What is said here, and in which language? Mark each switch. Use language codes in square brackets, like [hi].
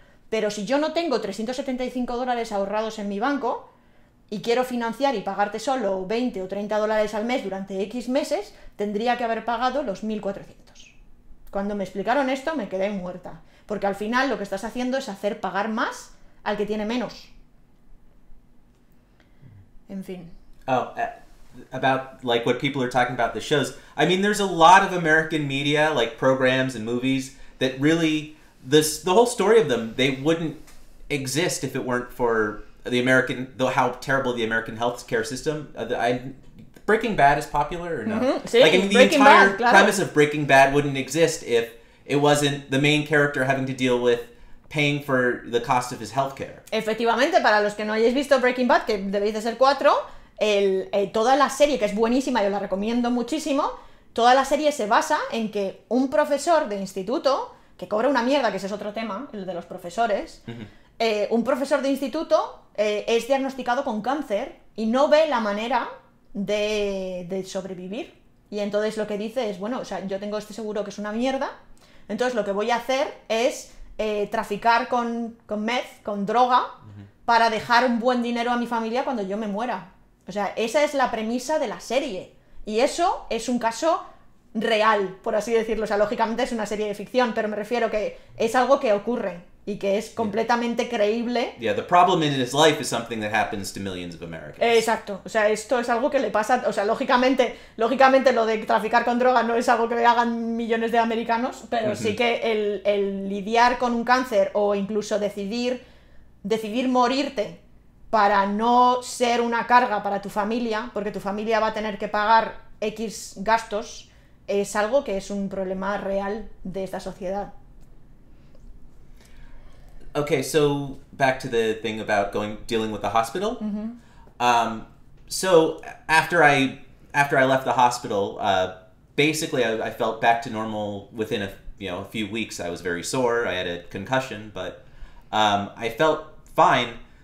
[es] Pero si yo no tengo $375 ahorrados en mi banco y quiero financiar y pagarte solo $20 o $30 al mes durante X meses, tendría que haber pagado los 1.400. Cuando me explicaron esto me quedé muerta, porque al final lo que estás haciendo es hacer pagar más al que tiene menos. En fin. [en] Oh, about like what people are talking about the shows. I mean, there's a lot of American media, like programs and movies, that really the whole story of them, they wouldn't exist if it weren't for how terrible the American healthcare system. Breaking Bad is popular or no? [es] Sí, [en] like, I mean, the Breaking entire [es] Bad, claro. [en] premise of Breaking Bad wouldn't exist if it wasn't the main character having to deal with paying for the cost of his healthcare. [es] Efectivamente, para los que no hayáis visto Breaking Bad, que debéis de ser 4, toda la serie, que es buenísima, yo la recomiendo muchísimo, toda la serie se basa en que un profesor de instituto, que cobra una mierda, que ese es otro tema, el de los profesores, un profesor de instituto es diagnosticado con cáncer y no ve la manera de sobrevivir. Y entonces lo que dice es, bueno, o sea, yo tengo este seguro que es una mierda, entonces lo que voy a hacer es traficar con meth, con droga, para dejar un buen dinero a mi familia cuando yo me muera. O sea, esa es la premisa de la serie. Y eso es un caso real, por así decirlo. O sea, lógicamente es una serie de ficción, pero me refiero que es algo que ocurre y que es completamente creíble. [en] Yeah, the problem in his life is something that happens to millions of Americans. [es] Exacto, o sea, esto es algo que le pasa, o sea, lógicamente lo de traficar con droga no es algo que hagan millones de americanos, pero sí que el lidiar con un cáncer o incluso decidir morirte para no ser una carga para tu familia, porque tu familia va a tener que pagar X gastos, es algo que es un problema real de esta sociedad. [en] Okay, so back to the thing about dealing with the hospital. So after I left the hospital, basically I felt back to normal within a few weeks. I was very sore. I had a concussion, but I felt fine.